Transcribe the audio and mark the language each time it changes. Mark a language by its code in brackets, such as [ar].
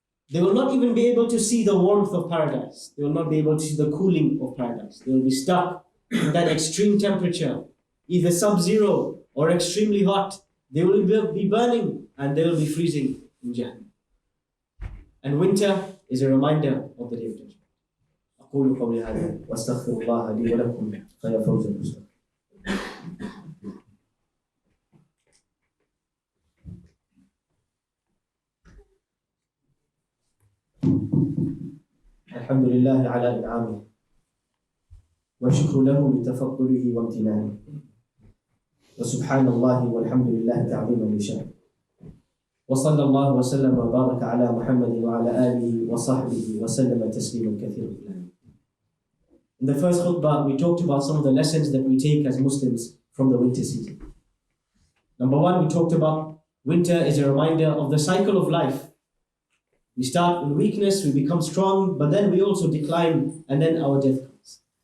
[en] They will not even be able to see the warmth of paradise. They will not be able to see the cooling of paradise. They will be stuck in that extreme temperature, either sub-zero or extremely hot. They will be burning and they will be freezing in Jahannam. And winter is a reminder of the day of judgment. [ar] أقول قولي هذا وأستغفر الله لي ولكم فيا فوز المستقيم. الحمد لله على إنعامه والشكر له لتفضله وامتنانه وسبحان الله والحمد لله تعظيما لشأنه وصلى الله وسلم وبارك على محمد وعلى آله وصحبه وسلم تسليما كثيرا. [en] In the first khutbah, we talked about some of the lessons that we take as Muslims from the winter season. Number one, we talked about winter is a reminder of the cycle of life. We start in weakness, we become strong, but then we also decline, and then our death comes.